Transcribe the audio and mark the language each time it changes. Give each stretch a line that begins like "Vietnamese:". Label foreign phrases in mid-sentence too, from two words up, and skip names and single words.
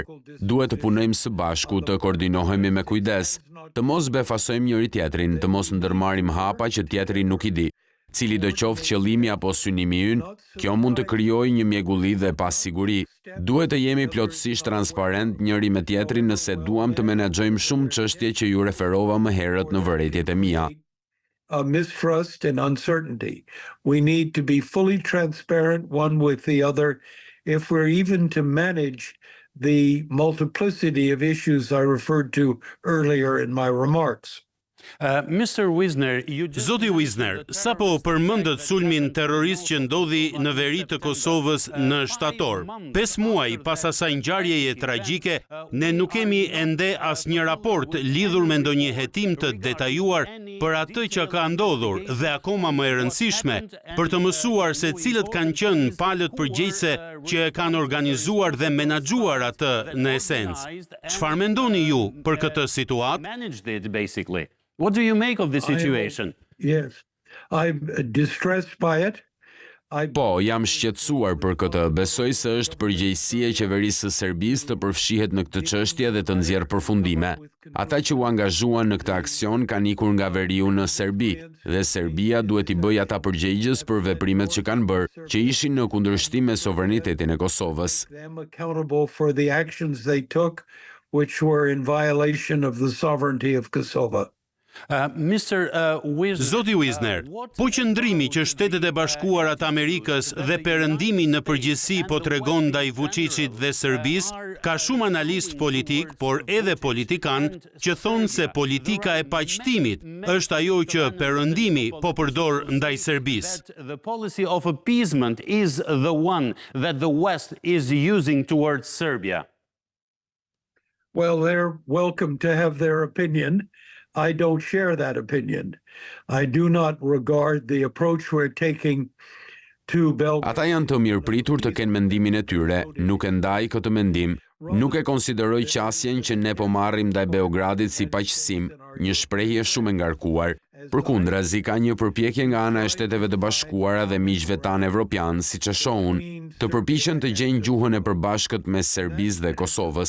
Albanian: Duhet të punojmë së bashku, të koordinohemi me kujdes, të mos befasojmë njëri tjetrin, të mos ndërmarrim hapa që tjetri nuk i di. Cili do qoftë qëllimi apo synimi ynë, kjo mund të krijojë një mjegulli dhe pasiguri. Duhet të jemi plotësisht transparent njëri me tjetrin nëse duam të menaxhojmë shumë çështje që ju referova më herët në vërejtjet e mia.
English: Mistrust and uncertainty. We need to be fully transparent one with the other if we're even to manage the multiplicity of issues I referred to earlier in my remarks.
Albanian: Zoti Wisner, sapo përmendët sulmin terrorist që ndodhi në veri të Kosovës në shtator. 5 muaj pas asaj ngjarjeje tragjike, ne nuk kemi ende asnjë raport lidhur me ndonjë hetim të detajuar për atë që ka ndodhur dhe akoma më e rëndësishme, për të mësuar se cilët kanë qenë palët përgjegjëse që e kanë organizuar dhe menaxhuar atë në esencë. Çfarë mendoni ju për këtë situatë?
English: What do you make of the situation? Yes, I'm distressed by it.
Albanian: Po, jam shqetësuar për këtë. Besoj se është përgjegjësi e qeverisë së Serbisë të përfshihet në këtë çështje dhe të nxjerrë përfundime. Ata që u angazhuan në këtë aksion kanë ikur nga veriu në Serbi dhe Serbia duhet i bëjë ata përgjegjës për veprimet që kanë bërë, që ishin në kundërshtim me sovranitetin e Kosovës.
English: Them accountable for the actions they took, which were in violation of the sovereignty of Kosovo.
Albanian: Zoti Wisner, po qëndrimi që Shtetet e Bashkuara të Amerikës dhe perëndimi në përgjithësi po tregon ndaj Vučićit dhe Serbisë, ka shumë analist politik, por edhe politikan, që thonë se politika e paqëtimit është ajo që perëndimi po përdor ndaj Serbisë.
English: The policy of appeasement is the one that the West is using towards Serbia. Well, they're welcome to have their opinion. I don't share that opinion. I do not regard the approach we're taking to Belgrade.
Albanian: Ata janë të mirëpritur të kenë mendimin e tyre, nuk e ndaj këtë mendim. Nuk e konsideroj qasjen që ne po marrim ndaj Beogradit si paqësim, një shprehje shumë e ngarkuar. Përkundrazi, ka një përpjekje nga ana e Shteteve të Bashkuara dhe miqve tanë evropian, siç e shohun, të përpiqen të gjejnë gjuhën e përbashkët mes Serbisë dhe Kosovës.